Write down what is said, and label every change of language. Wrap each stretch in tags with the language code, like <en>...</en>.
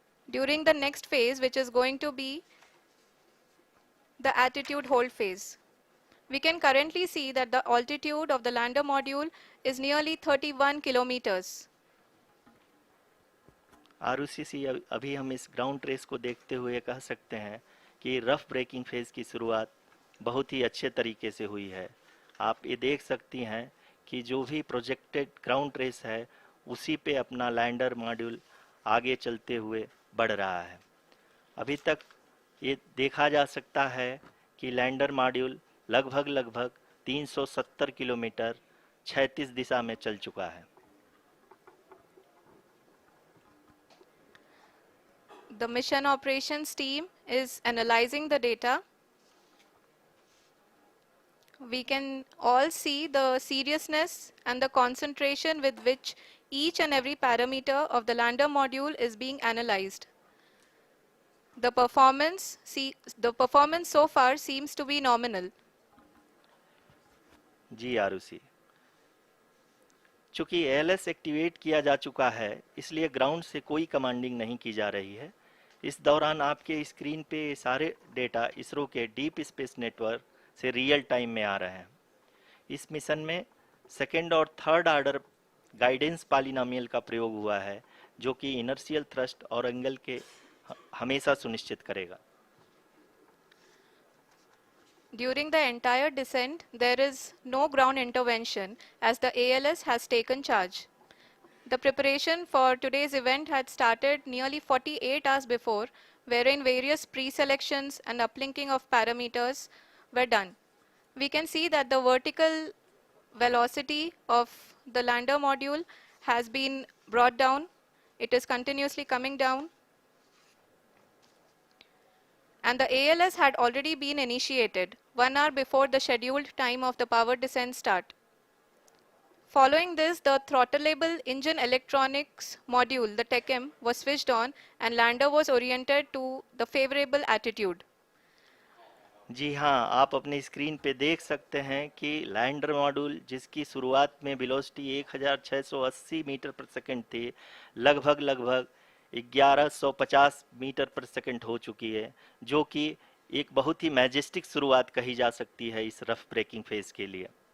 <en>During the next phase, which is going to be the attitude hold phase. We can currently see that the altitude of the lander module is nearly 31 kilometers.</en> <hi>Arushi, अभी हम इस ground trace को देखते हुए कह सकते हैं कि रफ ब्रेकिंग फेज की शुरुआत बहुत ही अच्छे तरीके से हुई है। आप ये देख सकती हैं कि जो भी प्रोजेक्टेड ग्राउंड ट्रेस है, उसी पे अपना लैंडर मॉड्यूल आगे चलते हुए बढ़ रहा है। अभी तक ये देखा जा सकता है कि लैंडर मॉड्यूल लगभग 370 किलोमीटर क्षैतिज दिशा में चल चुका है।</hi> <en>The mission operations team is analyzing the data. We can all see the seriousness and the concentration with which each and every parameter of the lander module is being analyzed. The performance so far seems to be nominal.</en> <hi>जी आरुषि, चूंकि ALS activate किया जा चुका है, इसलिए ground से कोई commanding नहीं की जा रही है। इस दौरान आपके स्क्रीन पे ये सारे डेटा इसरो के डीप स्पेस नेटवर्क से रियल टाइम में आ रहे हैं। इस मिशन में सेकेंड और थर्ड ऑर्डर गाइडेंस पॉलिनोमियल का प्रयोग हुआ है, जो कि इनर्शियल थ्रस्ट और एंगल के हमेशा सुनिश्चित करेगा।</hi> <en>During the entire descent, there is no ground intervention as the ALS has taken charge. The preparation for today's event had started nearly 48 hours before, wherein various pre-selections and uplinking of parameters were done. We can see that the vertical velocity of the lander module has been brought down. It is continuously coming down. And the ALS had already been initiated 1 hour before the scheduled time of the power descent start. Following this, the throttleable engine electronics module, the TECM, was switched on and lander was oriented to the favorable attitude.</en> <hi>जी हाँ, आप अपनी screen पे देख सकते हैं कि lander module जिसकी शुरुआत में वेलोसिटी 1680 मीटर पर सेकंड थी, लगभग 1150 मीटर पर सेकंड हो चुकी है, जो कि एक बहुत ही मैजेस्टिक शुरुआत कही जा सकती है इस रफ ब्रेकिंग फेज के लिए।</hi>